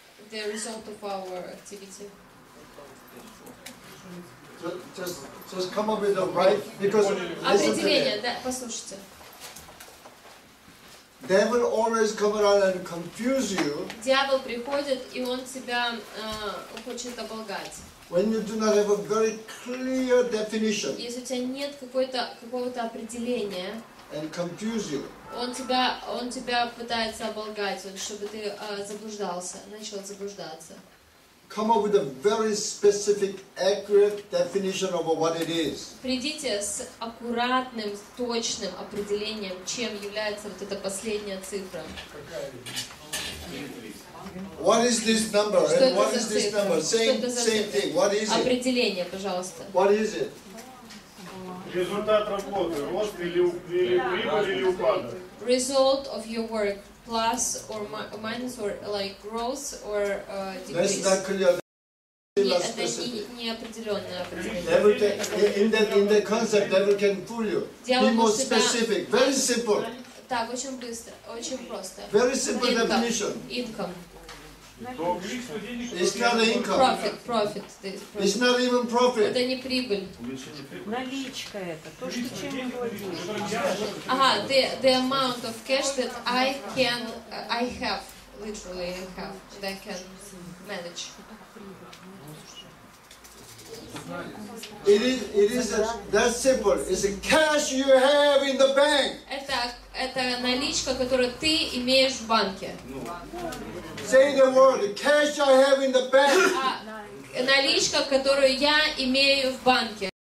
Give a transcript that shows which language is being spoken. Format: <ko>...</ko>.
<en>The result of our activity. Just come up with the right, because</en> <ru>определение, да, послушайте.</ru> <en>Devil always come around and confuse you.</en> <ru>Дьявол приходит, и он тебя хочет оболгать.</ru> <en>When you do not have a very clear definition.</en> <ru>Если у тебя нет какого-то определения,</ru> <en>and confuse you.</en> <ru>Он тебя пытается оболгать, чтобы ты начал заблуждаться.</ru> <en>Come up with a very specific, accurate definition of what it is.</en> <ru>Придите с аккуратным, точным определением, чем является вот эта последняя цифра.</ru> <en>What is this number? And what is this number? Same thing. What is it?</en> <ru>Определение, пожалуйста.</ru> <en>What is it?</en> <ru>Результат работы, рост или прибыль или упадок.</ru> <en>Result of your work, plus or minus, or like growth or decrease. That's not clear.</en> <ru>Это не определенное определение.</ru> <en>In the concept, devil can fool you. Be more specific. Very simple.</en> <ru>Так, очень быстро, очень просто.</ru> <en>Very simple definition. Income. It's not income. Profit. It's not even profit.</en> <ru>Это не прибыль. Наличка это, то, что чем мы владеем.</ru> <en>Ага, the amount of cash that I have, literally that I can manage. It is that simple. It's the cash you have in the bank.</en> <ru>Это наличка, которую ты имеешь в банке.</ru> <en>Say the word, the cash I have in the bank.</en> <ru>Наличка, которую я имею в банке.</ru>